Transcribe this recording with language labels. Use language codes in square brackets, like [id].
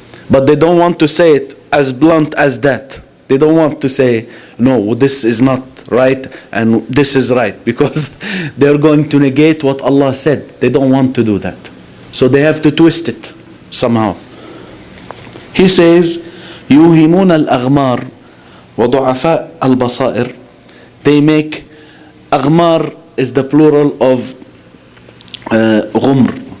[en] But they don't want to say it as blunt as that. They don't want to say, no, this is not right and this is right, because they're going to negate what Allah said. They don't want to do that. So they have to twist it somehow. He says, [ar] يوهمون الأغمار وضعفاء البصائر. [en] They make, أغمار is the plural of غمر.